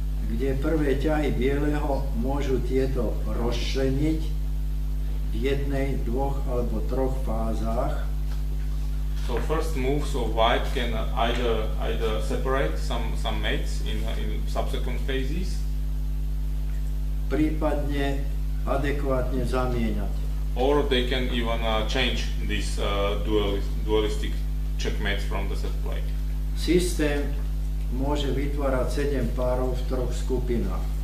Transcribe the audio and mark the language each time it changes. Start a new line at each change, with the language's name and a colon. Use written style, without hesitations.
Slovak: Kde prvé ťahy bieleho môžu tieto rozčleniť v jednej, dvoch alebo troch fázach.
English: So first moves of white can either separate some mates in subsequent phases,
Slovak: prípadne adekvátne zamieňať.
English: or they can even change these dualistic checkmates from the set play.
Slovak: Systém môže vytvárať 7 párov v troch skupinách.